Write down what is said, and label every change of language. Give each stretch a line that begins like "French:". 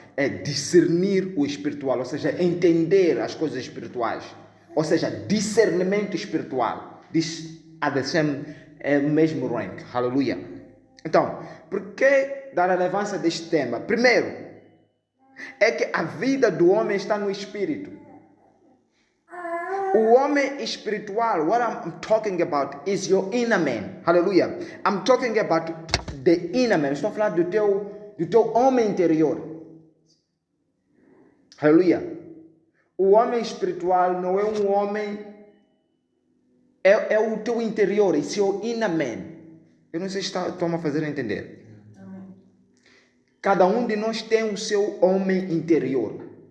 Portuguese: É discernir o espiritual, ou seja, entender as coisas espirituais. Ou seja, discernimento espiritual. Diz a o mesmo rank. Aleluia. Então, por que da relevância deste tema? Primeiro, é que a vida do homem está no espírito. O homem espiritual,
English: what I'm talking about is your inner man. Hallelujah. I'm talking about the inner man.
Portuguese: Estou falando do teu homem interior. Hallelujah. O homem espiritual não é um homem, é o teu interior, é o seu
English: inner man.
Portuguese: Eu não sei se estou a fazer entender. Cada um de nós tem o seu homem interior.